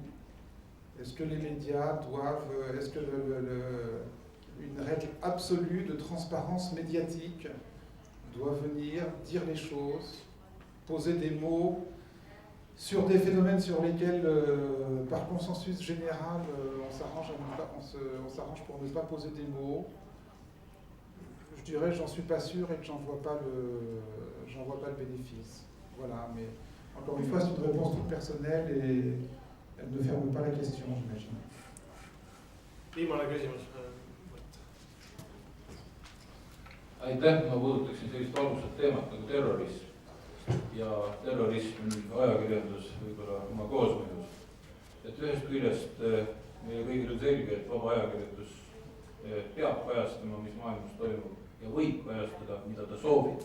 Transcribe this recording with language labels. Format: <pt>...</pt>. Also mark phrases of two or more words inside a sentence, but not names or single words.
<fr>Est-ce que les médias doivent... Est-ce que une règle absolue de transparence médiatique doit venir dire les choses, poser des mots sur des phénomènes sur lesquels, par consensus général, on s'arrange pour ne pas poser des mots? Je dirais, j'en suis pas sûr et que j'en vois pas le bénéfice. Voilà, mais encore une fois, c'est une réponse toute personnelle et elle ne ferme pas la question, j'imagine.</fr> <et>Viimane küsimus. Aitäh, ma puudutaksin sellist valusat teemat nagu terrorism. Ja terrorism on ajakirjandus võib-olla oma koosmõjus. Et ühest küljest meie kõigil on selge, et vaba ajakirjandus peab kajastama, mis maailmas toimub ja võib kajastada, mida ta soovib.</et>